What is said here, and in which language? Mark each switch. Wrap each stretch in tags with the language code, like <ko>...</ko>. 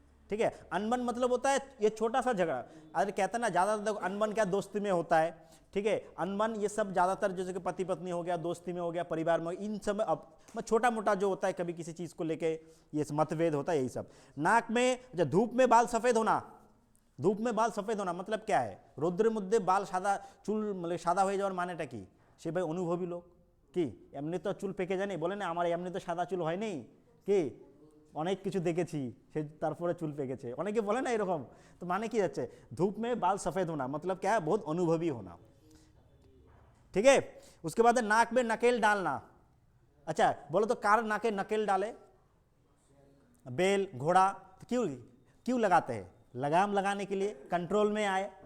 <hi>ठीक है, अनबन मतलब होता है ये छोटा सा झगड़ा। अरे कहते हैं ना ज़्यादातर अनबन क्या दोस्ती में होता है। ठीक है, अनबन ये सब ज़्यादातर जैसे कि पति पत्नी हो गया, दोस्ती में हो गया, परिवार में, इन सब में अब छोटा मोटा जो होता है, कभी किसी चीज़ को लेके ये मतभेद होता है, यही सब। नाक में, जब धूप में बाल सफ़ेद होना, धूप में बाल सफ़ेद होना मतलब क्या है?</hi> <bn>রৌদ্রের মধ্যে বাল সাদা, চুল মানে সাদা হয়ে যাওয়ার মানেটা কি? সে ভাই অনুভবী লোক, কি এমনি তো চুল পেকে যায়নি, বলে না আমার এমনি তো সাদা চুল হয়নি, কি অনেক কিছু দেখেছি, সে তারপরে চুল পেকেছে, অনেকে বলে না এরকম। তো মানে কি যাচ্ছে,</bn> <hi>धूप में बाल सफ़ेद होना मतलब क्या है? बहुत अनुभवी होना। ठीक है, उसके बाद नाक में नकेल डालना। अच्छा बोलो तो</hi> <bn>कार नाके नकेल डाले?</bn> <hi>बेल, घोड़ा, तो क्यों क्यों लगाते हैं? लगाम लगाने के लिए, कंट्रोल में आए।</hi>